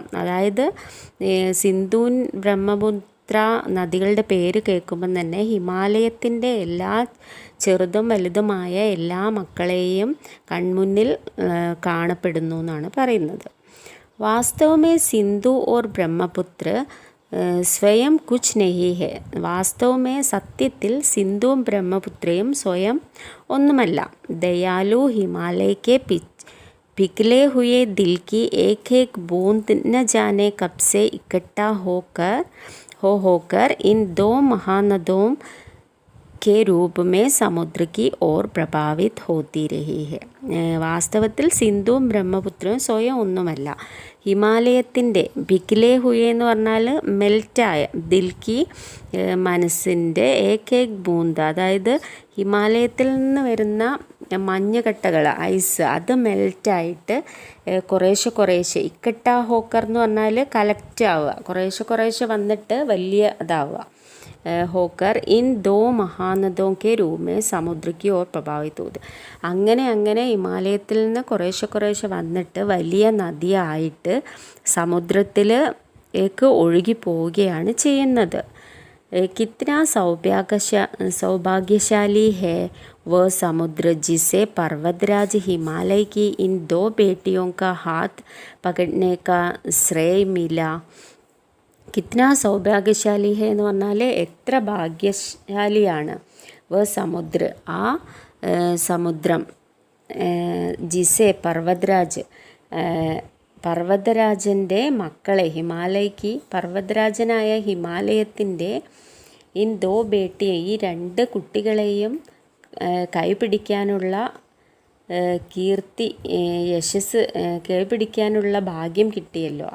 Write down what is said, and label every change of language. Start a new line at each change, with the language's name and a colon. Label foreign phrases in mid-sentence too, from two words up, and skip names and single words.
Malayalam: അതായത് സിന്ധു, ബ്രഹ്മപുത്ര നദികളുടെ പേര് കേൾക്കുമ്പം തന്നെ ഹിമാലയത്തിൻ്റെ എല്ലാ ചെറുതും വലുതുമായ എല്ലാ മക്കളെയും കൺമുന്നിൽ കാണപ്പെടുന്നു എന്നാണ് പറയുന്നത്.
Hindi: वास्तवमें सिंधु और ब्रह्मपुत्र स्वयं कुछ नहीं है.
Malayalam: വാസ്തവമേ സത്യത്തിൽ സിന്ധുവും ബ്രഹ്മപുത്രയും സ്വയം ഒന്നുമല്ല.
Hindi: दयालु हिमालयके पिघले हुए दिल की एक एक बूंद न जाने कब से इकट्ठा होकर इन दो महानदों के रूप में समुद्र की ओर प्रभावित होती रही है.
Malayalam: വാസ്തവത്തിൽ സിന്ധുവും ബ്രഹ്മപുത്രവും സ്വയം ഒന്നുമല്ല. ഹിമാലയത്തിൻ്റെ
Hindi: पिघले हुए
Malayalam: എന്ന് പറഞ്ഞാൽ മെൽറ്റായ, ദിൽക്കി മനസ്സിൻ്റെ
Hindi: एक बूंद
Malayalam: അതായത് ഹിമാലയത്തിൽ നിന്ന് വരുന്ന മഞ്ഞുകട്ടകൾ, ഐസ്, അത് മെൽറ്റായിട്ട് കുറേശ്ശെ
Hindi: इकट्ठा होकर
Malayalam: എന്ന് പറഞ്ഞാൽ കലക്റ്റ് ആവുക, കുറേശ്ശെ വന്നിട്ട് വലിയ ഇതാവുക.
Hindi: होकर इन दो महानदों के रूप में समुद्र की ओर प्रभावित होते.
Malayalam: അങ്ങനെ ഹിമാലയത്തിൽ നിന്ന് കുറേശ്ശെ വന്നിട്ട് വലിയ നദിയായിട്ട് സമുദ്രത്തിലേക്ക് ഒഴുകി പോവുകയാണ് ചെയ്യുന്നത്.
Hindi: कितना सौभाग्यशाली है वह समुद्र जिसे पर्वतराज हिमालय की इन दो बेटियों का हाथ पकड़ने का श्रेय मिला. कितना सौभाग्यशाली है
Malayalam: എന്ന് പറഞ്ഞാൽ എത്ര ഭാഗ്യശാലിയാണ്.
Hindi: वह समुद्र
Malayalam: ആ സമുദ്രം, ജിസെ പർവ്വതരാജൻ്റെ മക്കളെ ഹിമാലയ്ക്ക് പർവ്വതരാജനായ ഹിമാലയത്തിൻ്റെ
Hindi: इन दो बेटियों
Malayalam: ഈ രണ്ട് കുട്ടികളെയും കൈപിടിക്കാനുള്ള കീർത്തി, യശസ്, കൈപിടിക്കാനുള്ള ഭാഗ്യം കിട്ടിയല്ലോ.